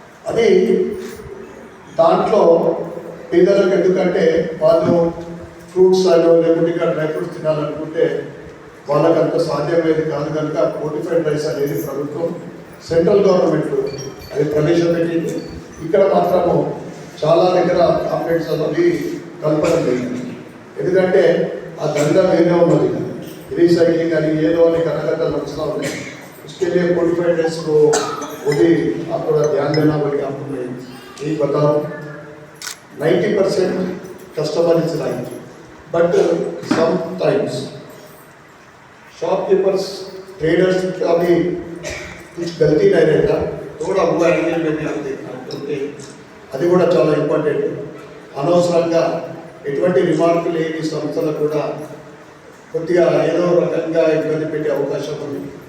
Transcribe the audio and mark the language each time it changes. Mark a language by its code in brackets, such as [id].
[te] అది దాంట్లో పేదలకు ఎందుకంటే వాళ్ళు ఫ్రూట్స్ అయినా లేకుంటే ఇంకా డ్రై ఫ్రూట్స్ తినాలనుకుంటే వాళ్ళకి అంత సాధ్యమయ్యేది కాదు కనుక ఫోర్టిఫైడ్ రైస్ అనేది ప్రభుత్వం సెంట్రల్ గవర్నమెంట్ అది ప్రవేశపెట్టింది. ఇక్కడ మాత్రము చాలా దగ్గర కాంప్లైంట్స్ అవి కలపడం జరిగింది. ఎందుకంటే ఆ దండ వేరే ఉన్నది, రీసైక్లింగ్ అని ఏదో అని కథకథలు నడుస్తూ ఉన్నాయి. [hi] उसके लिए फॉर्टिफाइड राइस को वो भी आप थोड़ा ध्यान देना पड़ेगा. आपको मैं यही बताऊँ 90% [en] customer is right but sometimes shopkeepers traders [hi] का भी कुछ गलती नहीं रहता. थोड़ा हुआ है मैंने आप देखा क्योंकि [te] అది కూడా చాలా ఇంపార్టెంట్. అనవసరంగా ఎటువంటి రిమార్క్ లేని సంస్థలకు కూడా కొద్దిగా ఏదో రకంగా ఇబ్బంది పెట్టే అవకాశం ఉంది.